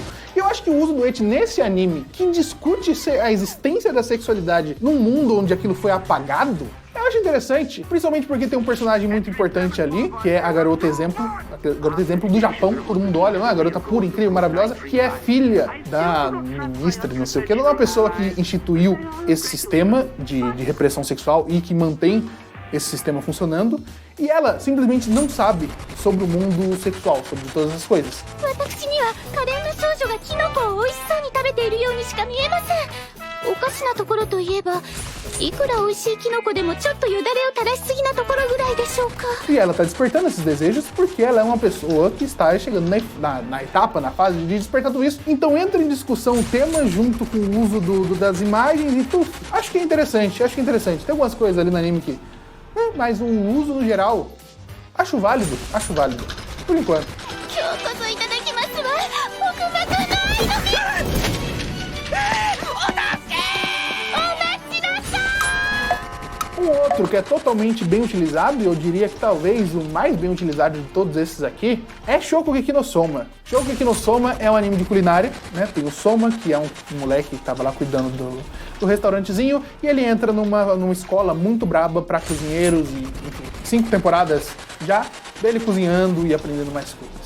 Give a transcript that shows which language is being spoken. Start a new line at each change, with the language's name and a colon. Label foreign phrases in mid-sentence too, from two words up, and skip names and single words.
Portuguese: E eu acho que o uso do ecchi nesse anime, que discute a existência da sexualidade num mundo onde aquilo foi apagado, eu acho interessante, principalmente porque tem um personagem muito importante ali, que é a garota exemplo do Japão, todo mundo olha, a garota pura, incrível, maravilhosa, que é filha da ministra de não sei o que, ela é uma pessoa que instituiu esse sistema de repressão sexual e que mantém esse sistema funcionando, e ela simplesmente não sabe sobre o mundo sexual, sobre todas essas coisas.
Japanese: 私には可憐な少女がキノコを美味しそうに食べているようにしか見えません。おかしなところといえば、いくら美味しいキノコでもちょっとよだれを垂らしすぎなところぐらいでしょうか。
Portuguese: E ela está despertando esses desejos porque ela é uma pessoa que está chegando na etapa, na fase de despertar tudo isso. Então entra em discussão o tema junto com o uso das imagens e tudo. Acho que é interessante, Tem algumas coisas ali no anime que... mas o uso no geral, acho válido. Por enquanto.
Japanese: 今日こそいただきますわ。僕バカないのに。
Portuguese: Um outro que é totalmente bem utilizado, e eu diria que talvez o mais bem utilizado de todos esses aqui, é Shokugeki no Soma. Shokugeki no Soma é um anime de culinária, né? Tem o Soma, que é um moleque que tava lá cuidando do restaurantezinho, e ele entra numa escola muito braba para cozinheiros, e enfim, 5 temporadas já dele cozinhando e aprendendo mais coisas.